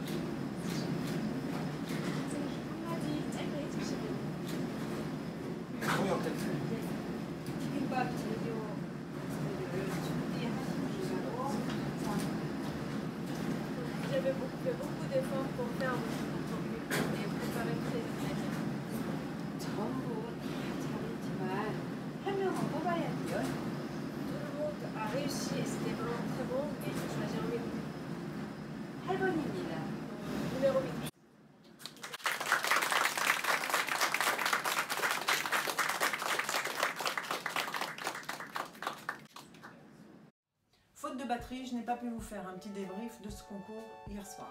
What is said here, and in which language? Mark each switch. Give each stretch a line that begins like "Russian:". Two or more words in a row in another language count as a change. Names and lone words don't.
French: J'avais fait beaucoup d'efforts pour faire votre contenu et préparer tous les ingrédients.
Korean: 전부 다 잘했지만 한 명은 뽑아야 돼요.
French: Tout le monde a réussi et c'était vraiment très bon, mais j'ai choisi un numéro.
Korean: 8번입니다.
French: Numéro 8. Faute de batterie, je n'ai pas pu vous faire un petit débrief de ce concours hier soir.